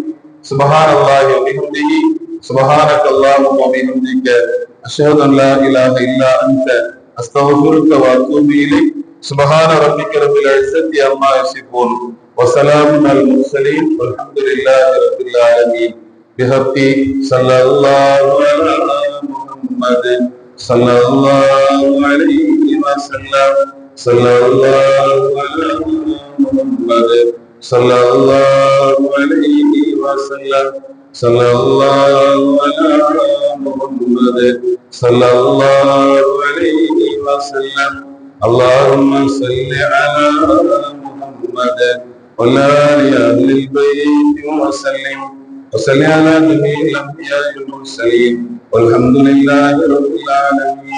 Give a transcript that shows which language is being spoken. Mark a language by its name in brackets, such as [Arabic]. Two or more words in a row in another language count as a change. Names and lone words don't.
[Arabic] سبحان الله وبحمده سبحانك اللهم وبحمدك أشهد أن لا إله إلا أنت أستغفرك وأتوب إليك. سبحان ربك رب العزة عما يصفون وسلام على المرسلين والحمد لله رب العالمين. بحقي صلى الله على محمد صلى الله عليه وسلم صلى الله على محمد صلى الله عليه وسلم صلى الله على محمد صلى الله عليه وسلم اللهم صل على محمد وعلى آل البيت وسلم وصل على جميع الأنبياء والمرسلين والحمد لله رب العالمين.